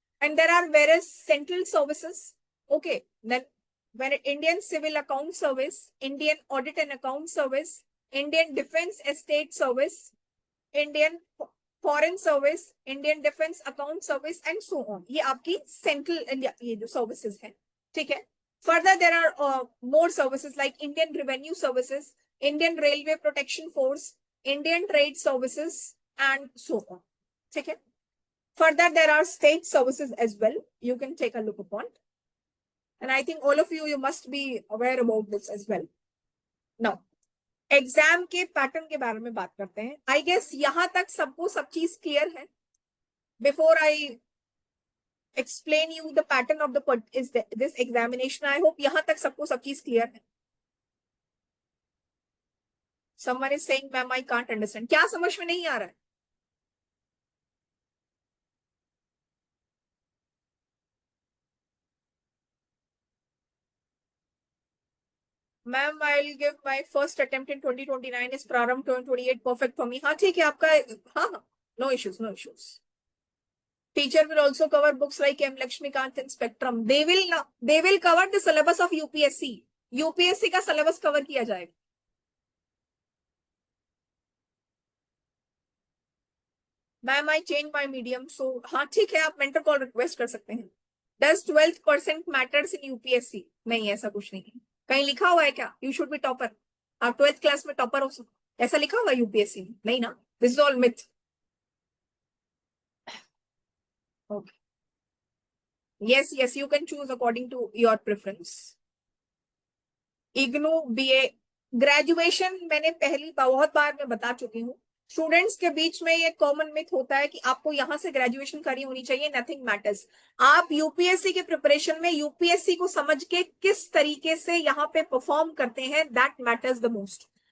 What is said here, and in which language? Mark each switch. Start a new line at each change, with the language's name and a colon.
English: And there are various central services. Okay, then Indian civil account service, Indian audit and account service, Indian defence estate service, Indian foreign service, Indian defence account service and so on.
Hindi: ये आपकी central India ये जो services है। ठीक है,
English: further there are more services like Indian Revenue Services, Indian Railway Protection Force, Indian Trade Services and so on.
Hindi: ठीक है,
English: further there are state services as well, you can take a look upon, and I think all of you must be aware about this as well. Now
Hindi: exam के pattern के बारे में बात करते हैं।
English: I guess
Hindi: यहां तक सबको सब चीज क्लियर है।
English: before I explain you the pattern of this examination, I hope
Hindi: yahan tak sabko sab cheez clear hai.
English: Someone is saying ma'am I can't understand.
Hindi: kya samajh mein nahi aa raha hai?
English: Ma'am I'll give my first attempt in 2029 is Prarambh 2028 perfect for me.
Hindi: हाँ ठीक है आपका, हाँ
English: no issues, no issues. Teacher will also cover books like M. Lakshmikant and Spectrum. They will cover the syllabus of UPSC.
Hindi: UPSC का syllabus cover किया जाएगा।
English: Ma'am I change my medium, so
Hindi: हाँ ठीक है, आप mentor call request कर सकते हैं।
English: Does 12% matters in UPSC?
Hindi: नहीं, ऐसा कुछ नहीं है। कहीं लिखा हुआ है क्या
English: you should be topper?
Hindi: आप 12th क्लास में टॉपर हो सकते, ऐसा लिखा हुआ है UPSC में? नहीं ना,
English: this is all myth. Okay. Yes, you can choose according to your preference.
Hindi: IGNOU BA graduation मैंने पहली बहुत बार मैं बता चुकी हूँ, स्टूडेंट्स के बीच में ये कॉमन मिथ होता है कि आपको यहां से ग्रेजुएशन करी होनी चाहिए,
English: Nothing matters.
Hindi: आप यूपीएससी के प्रिपरेशन में यूपीएससी को समझ के किस तरीके से यहाँ पे परफॉर्म करते हैं,
English: That matters the most.